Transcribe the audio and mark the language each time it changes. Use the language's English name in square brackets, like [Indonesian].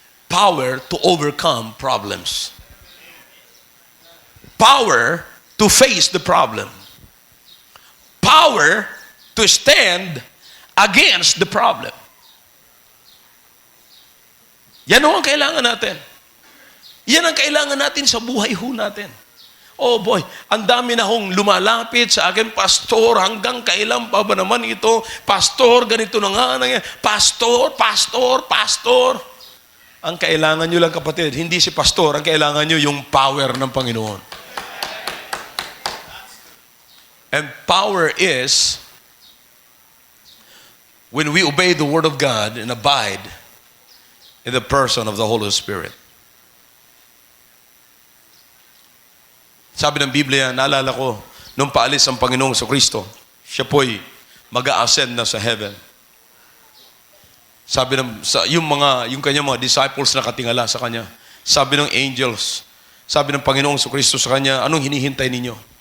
[English] Power to overcome problems. Power to face the problem. Power to stand against the problem. [Filipino] Yan ang kailangan natin. Yan ang kailangan natin sa buhay ho natin. Oh boy, ang dami na hong lumalapit sa akin, Pastor, hanggang kailan pa ba naman ito? Pastor, ganito na nga. Pastor. Ang kailangan nyo lang, kapatid, hindi si Pastor. Ang kailangan nyo yung power ng Panginoon. [English] And power is when we obey the Word of God and abide in the person of the Holy Spirit. [Filipino] Sabi ng Biblia, naalala ko, nung paalis ang Panginoong Kristo, siya po'y mag-a-ascend na sa heaven. Sabi ng, yung kanyang mga disciples na katingala sa kanya, sabi ng angels, sabi ng Panginoong Kristo sa kanya, anong hinihintay ninyo?